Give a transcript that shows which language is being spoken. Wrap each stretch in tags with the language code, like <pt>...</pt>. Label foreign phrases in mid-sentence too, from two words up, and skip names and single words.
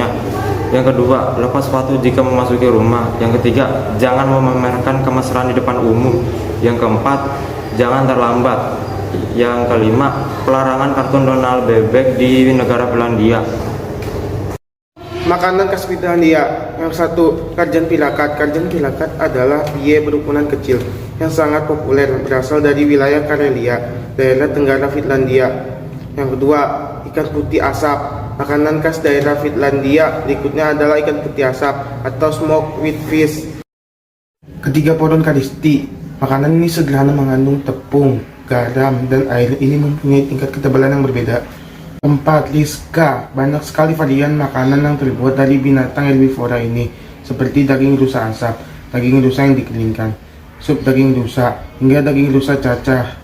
<id>Yang kedua, lepas sepatu jika memasuki rumah. Yang ketiga, jangan memamerkan kemesraan di depan umum. Yang keempat, jangan terlambat. Yang kelima, pelarangan kartun Donald bebek di negara Finlandia. Makanan khas Finlandia. Yang satu, karjan pilakat. Karjan pilakat adalah pie berukuran kecil yang sangat populer, berasal dari wilayah Karelia, daerah tenggara Finlandia. Yang kedua, ikan putih asap. Makanan khas daerah Finlandia berikutnya adalah ikan putih asap atau</id> <en>smoked with fish.</en> <id>Ketiga, podon karisti. Makanan ini sederhana, mengandung tepung, garam, dan air. Ini mempunyai tingkat ketebalan yang berbeda. Keempat, liska. Banyak sekali varian makanan yang terbuat dari binatang herbivora ini, seperti daging rusa asap, daging rusa yang dikeringkan, sup daging rusa, hingga daging rusa cacah.</id>